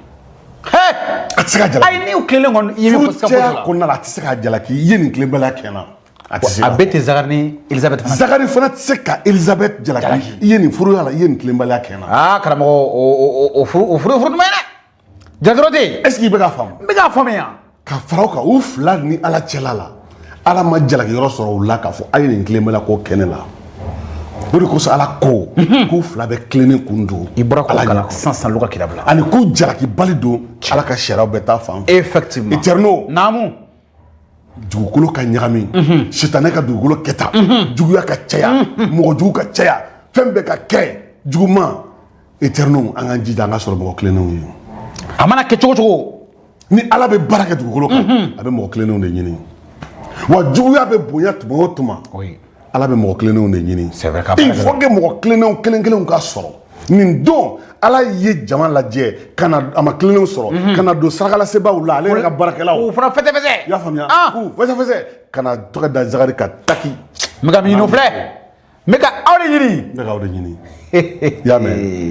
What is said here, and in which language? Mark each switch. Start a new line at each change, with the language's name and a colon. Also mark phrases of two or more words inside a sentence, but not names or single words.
Bambara: a tɛ se ka jalaki ayi n'i y'u tilennen kɔni i ye min fɔ sisan cɛya kɔnɔna la a tɛ se ka jalaki i ye nin tilenbaliya kɛ n na a tɛ se a bɛɛ tɛ Zakari ni Elisabeth fana Zakari fana tɛ se ka Elisabeth jalaki i ye nin furuya la i ye nin tilenbaliya kɛ n na karamɔgɔ o furu duman ye dɛ jalakɛrɛ tɛ yen
French: est ce que
Bambara: i bɛ k'a faamu n bɛ k'a faamuya ka fara o kan u fila ni Ala cɛla la Ala ma jalaki yɔrɔ sɔrɔ u la k'a fɔ a ye nin tilenbaliya ko kɛ ne la o de kosɔn ala ko k'u fila bɛ tilennen kun don i bɔra ko kala sisan Luka kira bila ani k'u jalaki bali don ala ka sariyaw bɛ taa fan fɛ
French: effectivement
Bambara: Eterno naamu dugukolo ka ɲagami sitanɛ ka dugukolo kɛta juguya ka caya mɔgɔ jugu ka caya fɛn bɛɛ ka kɛ juguman Eterno an k'an jija an ka sɔrɔ mɔgɔ tilennenw ye a mana kɛ cogo cogo ni ala bɛ baara kɛ dugukolo kan a bɛ mɔgɔ tilennenw de ɲini wa juguya bɛ bonya tuma o tuma ala bɛ mɔgɔ tilennenw de ɲini
French: il faut que
Bambara: mɔgɔ tilennenw kelen kelenw ka sɔrɔ nin don ala ye jama lajɛ ka na a ma tilennenw sɔrɔ ka na don sarakalasebaaw la ale yɛrɛ ka baarakɛlaw o fana fɛsɛfɛsɛ i y'a faamuya k'u fɛsɛfɛsɛ ka na tɔgɔ da Zakari ka taki n bɛ ka min ɲini filɛ n bɛ ka aw de ɲini n bɛ ka aw de ɲini i y'a mɛn